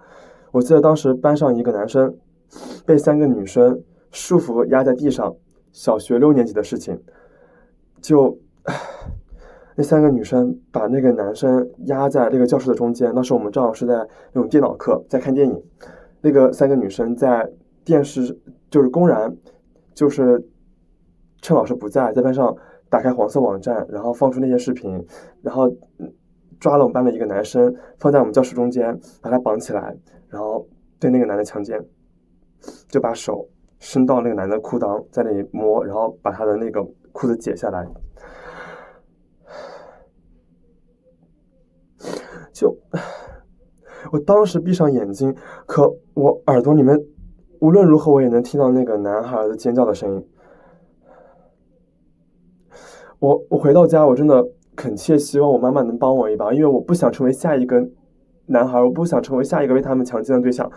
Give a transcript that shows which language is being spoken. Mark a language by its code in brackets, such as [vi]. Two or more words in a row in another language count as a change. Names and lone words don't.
[zh] 我記得當時班上一個男生被3個女生束縛壓在地上，小學6年級的事情，那3個女生把那個男生壓在那個教室的中間。當時我們正好是在那種電腦課，在看電影，那個3個女生在電視就是公然就是趁老師不在，在班上打開黃色網站，然後放出那些視頻，然後抓了我們班的一個男生，放在我們教室中間，把他綁起来，然後对那個男的强奸，就把手伸到那個男的褲襠，在那裡摸，然後把他的那个褲子解下來。我當時閉上眼睛，可我耳朵裡面無論如何我也能聽到那個男孩的尖叫的聲音。我回到家，我真的懇切希望我媽媽能幫我一把，因為我不想成為下一個男孩，我不想成為下一個被他們強姦的對象。